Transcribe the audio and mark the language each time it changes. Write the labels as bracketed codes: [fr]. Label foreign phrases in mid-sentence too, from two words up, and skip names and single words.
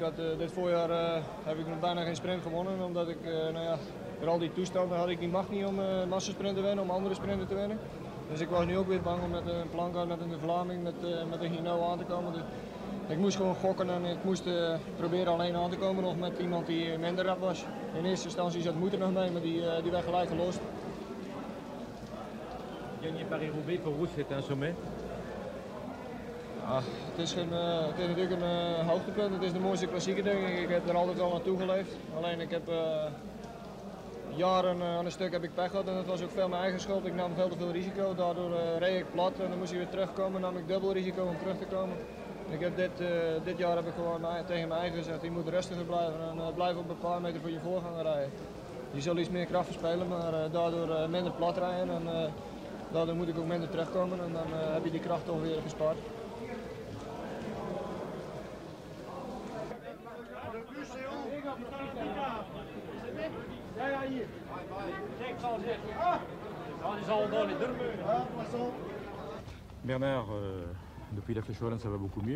[nl] Dit voorjaar heb ik nog bijna geen sprint gewonnen, omdat ik door al die toestanden had ik die macht niet om massasprint te winnen, om andere sprinten te winnen. Dus ik was nu ook weer bang om met een Planka, met een Vlaming, met een Hinault aan te komen. Dus ik moest gewoon gokken en ik moest proberen alleen aan te komen nog met iemand die minder rap was. In eerste instantie zat Moeder nog mee, maar die werd gelijk gelost. [fr] Gagner Paris-Roubaix, pour vous, c'est un sommet? [nl] Ja, het is natuurlijk een hoogtepunt. Het is de mooiste klassieker, denk ik. Ik heb er altijd al naartoe geleefd. Alleen ik heb jaren aan een stuk heb ik pech gehad en dat was ook veel mijn eigen schuld. Ik nam veel te veel risico, daardoor reed ik plat en dan moest ik weer terugkomen. Dan nam ik dubbel risico om terug te komen. Ik heb dit jaar heb ik gewoon tegen mijn eigen gezegd, je moet rustiger blijven en blijf op een paar meter voor je voorganger rijden. Je zal iets meer kracht verspelen, maar daardoor minder plat rijden en daardoor moet ik ook minder terugkomen en dan heb je die kracht toch weer gespaard. [fr] Bernard, depuis la Flèche Wallonne, ça va beaucoup mieux.